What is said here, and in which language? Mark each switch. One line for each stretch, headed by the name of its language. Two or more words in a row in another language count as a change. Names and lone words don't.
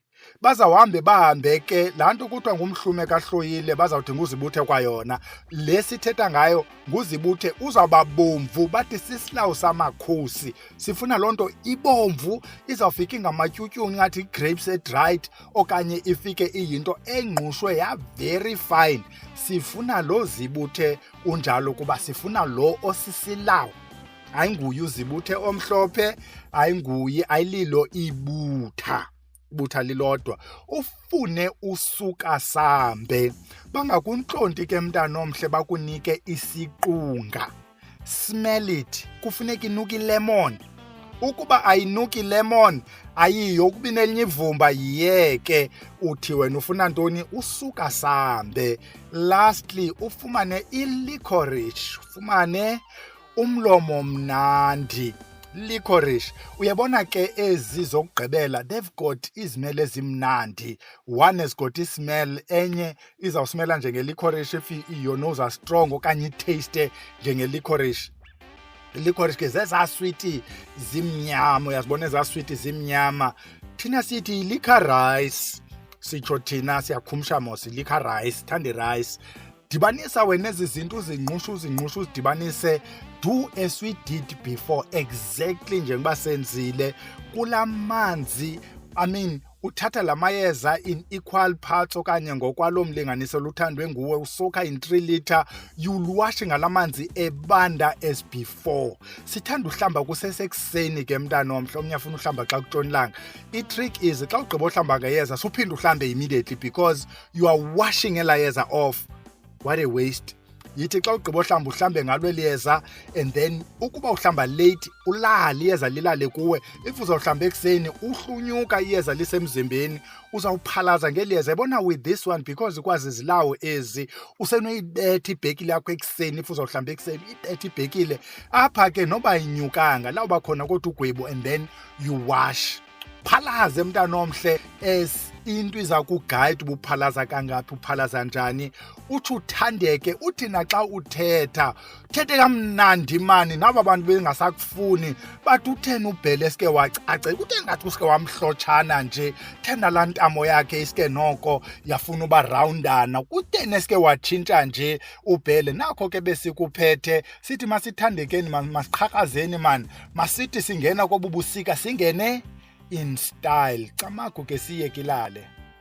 Xhosa: Bazawuhambe bahambe ke laa nto kuthiwa ngumhlume kahloyile bazawudinga uzibuthe kwayona. Le sithetha ngayo nguzibuthe uzawuba bomvu, bathi sisilawu samakhosi. Sifuna loo nto ibomvu, izawufika ingamatyutyuni ngathi grapes e-dried okanye ifike iyinto engqushwe
English: ya-very fine.
Xhosa: Sifuna lo zibuthe unjalo kuba sifuna lo osisilawu. Ayinguye uzibuthe omhlophe, ayinguye, ayililo ibutha. Ibutha lilodwa. Ufune usuka sambe. Bangakuntlonti ke mntana omhle bakunike isiqunga.
English: Smell it.
Xhosa: Kufuneka inuka ilemon. Ukuba ayinuki lemon, ayiyo ukuba inelinye ivumba yiyeke. Uthi wena ufuna ntoni? Usuka sambe. Lastly, ufumane ilicorice. Ufumane umlomo mnandi. Licorice. Uyabona ke ezi zokugqibela,
English: they've got
Xhosa: izimele ezimnandi.
English: One has got
Xhosa: ismell, enye izawusmela njengelicorice
English: if your nose are strong
Xhosa: okanye itaste njengelicorice. Licorice ke zezaa switi zimnyama, uyazibona ezaa switi zimnyama. Thina sithi licorice. Sitsho thina siyakhumsha mos licorice, thanda rice. Dibanisa wena ezi zinto uzingqushe uzidibanise.
English: Do as we did before, exactly
Xhosa: njengoba senzile kula manzi. Uthatha la mayeza
English: in equal parts
Xhosa: okanye ngokwalo mlinganiso luthandwe nguwe, usoka
English: in 3 liter, you'll wash
Xhosa: ngala manzi ebanda
English: as before.
Xhosa: Sithanda uhlamba kusesekuseni ke mntana omhle, omnye afuna uhlamba xa kutshonilanga. I-trick is xa ugqiba uhlamba ngeyeza suphinde uhlambe
English: immediately because you are washing
Xhosa: ela yeza off.
English: What a waste.
Xhosa: Yithi xa ugqiba uhlamba uhlambe ngalo liyeza
English: and then
Xhosa: ukuba uhlamba late ulale iyeza lilale kuwe. If uzawuhlamba ekuseni uhlunyuka iyeza lisemzimbeni uzawuphalaza ngeliyeza. Yabona
English: with this one because
Xhosa: ikwazi izilawo ezi usenoyibetha ibhekile yakho ekuseni. If uzawuhlamba ekuseni ibetha ibhekile apha ke noba inyukanga lawuba khona kodwa ugwebu
English: and then you wash.
Xhosa: Phalaza mntana omhle as into iza kugayida uba uphalaza kangaphi, uphalaza njani. Uthi uthandeke, uthi naxa uthetha kamnandi mani. Naba bantu bengasakufuni bathi utheni ubhele eske wacace, kutheni ngathi uske wamhlotshana nje, thena laa ntamo yakhe iske noko yafuna uba rawundana, kutheni eske watshintsha nje ubhele. Nakho ke besikuphethe sithi masithandekeni masiqhakazeni mani, masithi singena kobu busika singene
English: in style.
Xhosa: Camagu ke siyekilale.